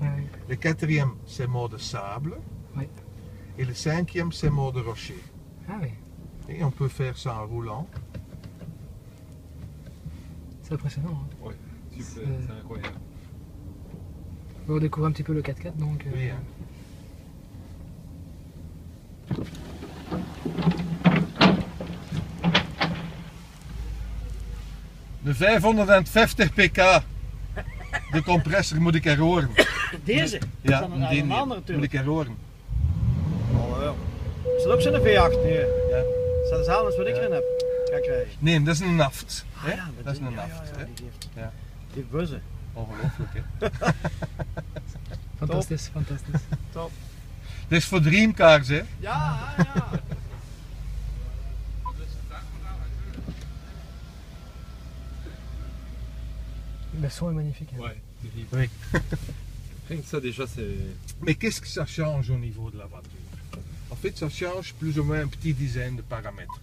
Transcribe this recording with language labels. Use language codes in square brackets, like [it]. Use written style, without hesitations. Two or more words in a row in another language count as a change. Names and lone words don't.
[fr] Le quatrième, c'est mode sable. Oui. Et le cinquième, c'est mode rocher. Ah oui. Et on peut faire ça en roulant. C'est impressionnant. Hein. Ouais, super, C'est- c'est incroyable. On va découvrir un petit peu le 4x4 donc. Oui, hein. [nl] De 550 pk de compressor moet ik er horen. Deze? Ja, Dat is die een niet. andere Moet natuurlijk. ik er horen. Oh, ja. Is dat ook zo'n V8? Nee. Ja. Is dat hetzelfde als wat ik Ja. erin heb? Ga krijgen. Nee, dat is een naft. hè? ja, Dat is een ja, naft. ja, hè? die heeft, Ja. die heeft buzzen. Ongelooflijk, hè? Fantastisch, fantastisch. Top. Dit is voor Dreamcars, hè? Ja, ja. [fr] Le son est magnifique. Hein. Ouais, terrible. Oui. Rien que ça déjà, c'est. Mais qu'est-ce que ça change au niveau de la voiture? En fait, ça change plus ou moins un petit dizaine de paramètres.